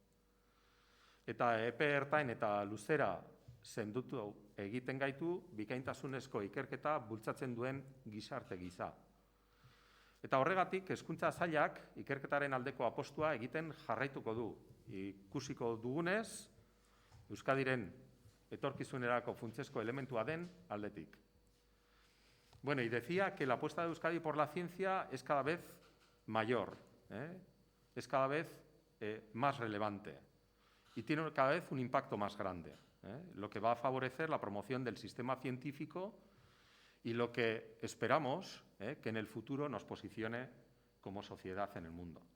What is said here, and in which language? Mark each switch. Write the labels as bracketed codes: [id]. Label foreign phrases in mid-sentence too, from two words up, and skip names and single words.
[eu] Eta epe ertain eta luzera sendotu egiten gaitu bikaintasunezko ikerketa bultzatzen duen gizarte gisa. Eta horregatik, Hezkuntza Sailak ikerketaren aldeko apostua egiten jarraituko du. Ikusiko dugunez, Euskadiren etorkizunerako funtsezko elementua den aldetik. [es] Bueno, y decía que la apuesta de Euskadi por la ciencia es cada vez mayor, es cada vez más relevante y tiene cada vez un impacto más grande, lo que va a favorecer la promoción del sistema científico y lo que esperamos que en el futuro nos posicione como sociedad en el mundo.